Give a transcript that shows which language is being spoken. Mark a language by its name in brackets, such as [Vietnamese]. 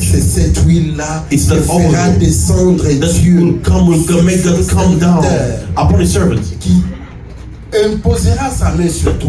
[French] C'est cette huile-là qui fera descendre Dieu [English] will make God come down upon his servant. [French] Qui imposera sa main sur toi.